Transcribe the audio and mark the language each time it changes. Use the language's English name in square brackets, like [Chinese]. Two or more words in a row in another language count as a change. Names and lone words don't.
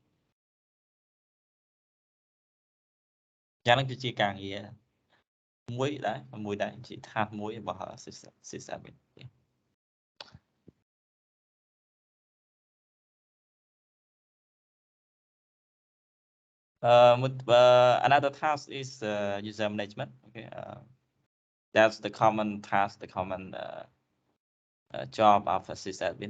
[Khmer] យ៉ាងហ្នឹងគឺជាការងារមួយដែរជាថាសមួយរបស់ [English] system another task is user management. Okay, that's the common task, the common job of a sysadmin.